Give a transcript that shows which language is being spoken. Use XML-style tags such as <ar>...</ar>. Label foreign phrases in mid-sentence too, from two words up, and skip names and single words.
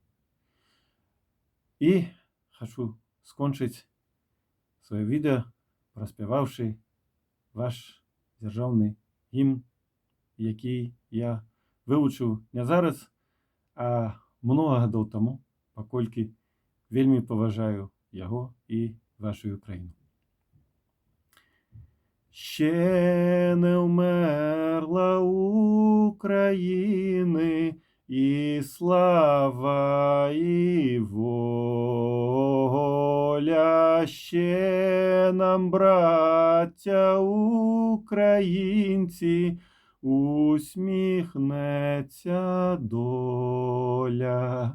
<be>І хачу скончыць сваё відэа, праспяваўшы ваш дзяржаўны гімн, які я вывучыў не зараз, а многа гадоў таму, паколькі вельмі паважаю яго і вашу краіну.</be> <uk>Ще не вмерла України і слава, і воля, ще нам, браття українці, усміхнеться доля.</uk>